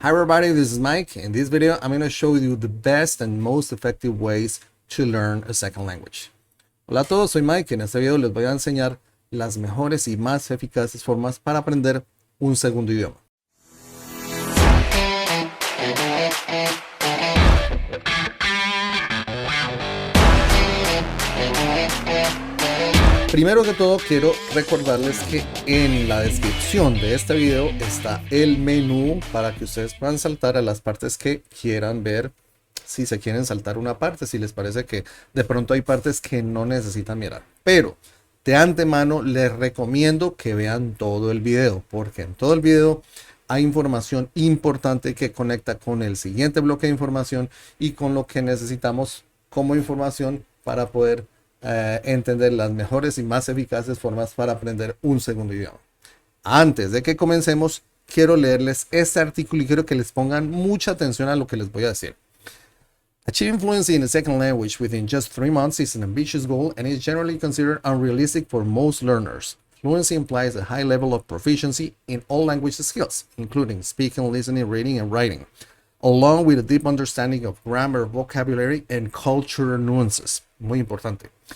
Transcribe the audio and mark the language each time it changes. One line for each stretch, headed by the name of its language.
English: Hi everybody, this is Mike. In this video, I'm going to show you the best and most effective ways to learn a second language.
Spanish: Hola a todos, soy Mike. En este video les voy a enseñar las mejores y más eficaces formas para aprender un segundo idioma. Primero que todo, quiero recordarles que en la descripción de este video está el menú para que ustedes puedan saltar a las partes que quieran ver. Si se quieren saltar una parte, si les parece que de pronto hay partes que no necesitan mirar. Pero de antemano les recomiendo que vean todo el video, porque en todo el video hay información importante que conecta con el siguiente bloque de información y con lo que necesitamos como información para poder entender las mejores y más eficaces formas para aprender un segundo idioma. Antes de que comencemos, quiero leerles este artículo y quiero que les pongan mucha atención a lo que les voy a decir.
English: Achieving fluency in a second language within just 3 months is an ambitious goal and is generally considered unrealistic for most learners. Fluency implies a high level of proficiency in all language skills, including speaking, listening, reading, and writing, along with a deep understanding of grammar, vocabulary, and cultural nuances. Muy importante.